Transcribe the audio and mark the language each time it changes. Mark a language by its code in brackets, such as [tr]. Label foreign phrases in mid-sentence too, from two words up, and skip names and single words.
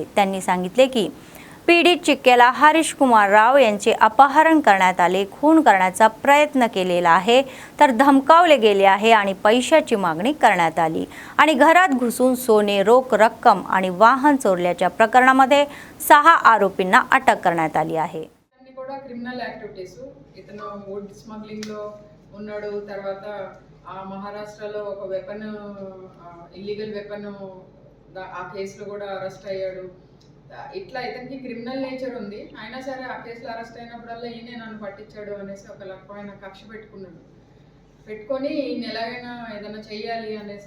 [mr] त्यांनी सांगितले की पीडित चिक्केला हरीश कुमार राव यांचे अपहरण करण्यात आले, खून करण्याचा प्रयत्न केलेला आहे, तर धमकावले गेले आहे आणि पैशाची मागणी करण्यात आली आणि घरात घुसून सोने, रोख रक्कम आणि वाहन चोरल्याच्या प्रकरणामध्ये 6 आरोपींना अटक करण्यात आली आहे. [te] అన్ని కూడా [en] criminal activities [te] ఇతను [en] wood smuggling [te] లో ఉన్నాడు. తర్వాత ఆ మహారాష్ట్రలో ఒక [en] weapon illegal weapon [te] ఆ కేసులో కూడా అరెస్ట్ అయ్యాడు. ఇట్లా ఇతనికి [en] criminal nature [te] ఉంది. అయినా సరే ఆ కేసులో అరెస్ట్ అయినప్పుడల్లా ఈయనే నన్ను పట్టించాడు అనేసి ఒక రకమైన కక్ష పెట్టుకొని ఈయన ఎలాగైనా ఏదైనా చెయ్యాలి అనేసి.